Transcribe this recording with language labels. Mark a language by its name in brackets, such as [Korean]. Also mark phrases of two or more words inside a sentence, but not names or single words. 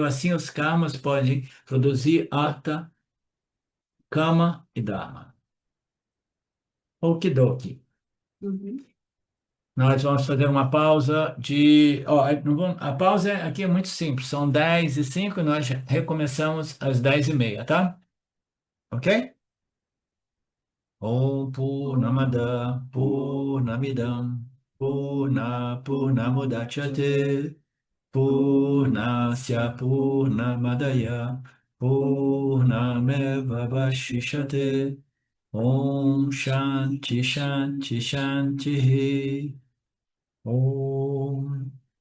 [Portuguese] Assim, os karmas podem produzir artha, kama e dharma. Okidoki. Uhum. Nós vamos fazer uma pausa de... Ó, a pausa aqui é muito simples, são 10h05, nós recomeçamos às 10h30, tá? Ok? [Sanskrit] ॐ पूर्णमदः पूर्णमिदं पूर्णमुदच्यते पूर्णस्य पूर्णमादाय पूर्णमेवावशिष्यते ॐ शान्तिः शान्तिः शान्तिः ॐ